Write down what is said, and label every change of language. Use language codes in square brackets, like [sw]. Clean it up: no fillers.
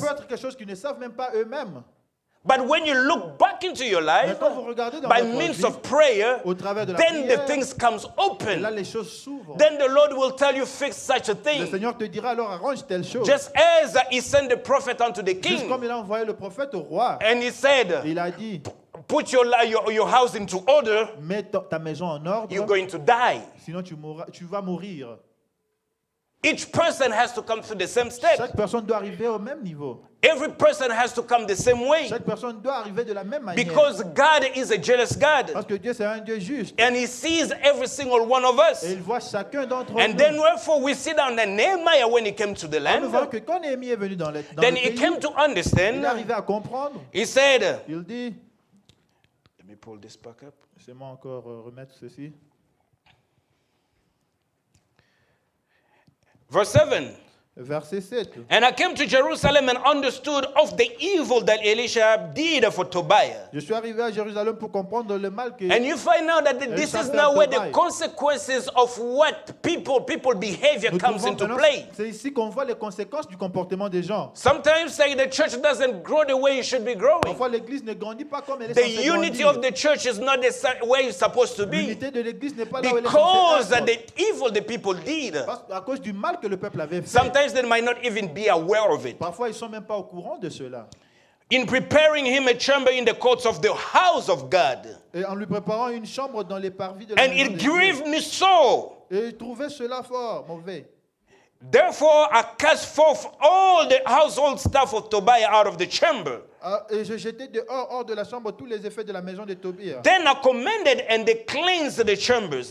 [fr] peut être quelque chose qu'ils ne savent même pas eux-mêmes. [en] But when you look back into your life [fr] Mais quand vous regardez dans [en] by [fr] votre [en] means [fr] vie, [en] of prayer, [fr] au travers de la [en] then the [fr] prière, [en] things comes [fr] et là [en] open. [fr] les choses s'ouvrent. [en] Then the Lord will tell you fix such a [fr] Le [en] thing. [fr] Seigneur te dira alors arrange telle chose. [en] Just as he sent the prophet unto the [fr] Juste comme [en] king, [fr] il a envoyé le prophète au roi. [en] and he said, [fr] Il a dit, [en] put your house into order, [fr] mets ta maison en ordre, [en] you're going to die. [fr] sinon tu vas mourir. [en] Each person has to come through the same step. [fr] Chaque personne doit arriver au même niveau. [en] Every person has to come the same way. [fr] Chaque personne doit arriver de la même manière. [en] Because God is a jealous God. [fr] Parce que Dieu c'est un Dieu juste. [en] And he sees every single one of us. [fr] Et il voit chacun d'entre [en] And [fr] nous. [en] then wherefore we see down that Nehemiah, when he came to the [fr] Nous voyons [en] land, [fr] que quand Néhémie est venu dans le [en] then [fr] pays, [en] he came to [fr] il est [en] understand. [fr] arrivé à comprendre. [en] He said, [fr] Il dit, [en] Let me pull this back up. [fr] laissez-moi encore remettre ceci. [en] verse 7. [fr] Verset 7. [en] And I came to Jerusalem and understood of the evil that Elisha did for Tobiah. [fr] Je suis arrivé à Jérusalem pour comprendre le mal que... [en] And you find out that this is now where the consequences of what people behavior [fr] Nous [en] comes [fr] trouvons [en] into [fr] maintenant- [en] play. [fr] C'est ici qu'on voit les conséquences du comportement des gens. [en] Sometimes say the church doesn't grow the way it should be growing. [fr] Parfois, l'Église ne grandit pas comme elle est [en] The [fr] censée [en] unity [fr] grandir. [en] of the church is not the way it's supposed to be. [fr] L'unité de l'Église n'est pas là où elle est [en] Because [fr] censée être. [en] the evil the people did. [fr] À cause du mal que le peuple avait fait. [en] Sometimes they might not even be aware of it. [fr] Parfois, ils ne sont même pas au courant de cela. [en] In preparing him a chamber in the courts of the house of God. [fr] Et en lui préparant une chambre dans les parvis de la [en] And [fr] maison [en] it [fr] de Dieu. [en] grieved me so. [fr] Et il trouvait cela fort, mauvais. [en] Therefore I cast forth all the household stuff of Tobiah out of the chamber. [fr] Et je jetai dehors, hors de la chambre, tous les effets de la maison de Tobia. [en] Then I commanded and they cleansed the chambers